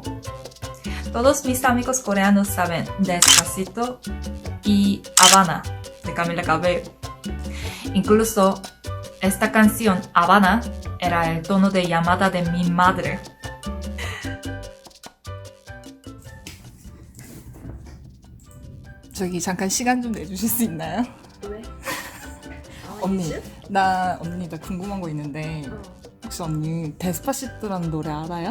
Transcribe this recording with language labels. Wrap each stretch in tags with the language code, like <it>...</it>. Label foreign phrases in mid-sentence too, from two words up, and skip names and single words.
<es>Todos mis amigos coreanos saben Despacito y Havana de Camila Cabello. Incluso esta canción, Havana, era el tono de llamada de mi madre.</es> <ko>저기 잠깐 시간 좀 내주실 수 있나요? 왜? 언니, 나 궁금한 거 있는데 혹시 언니 데스파시토라는 노래 알아요?</ko>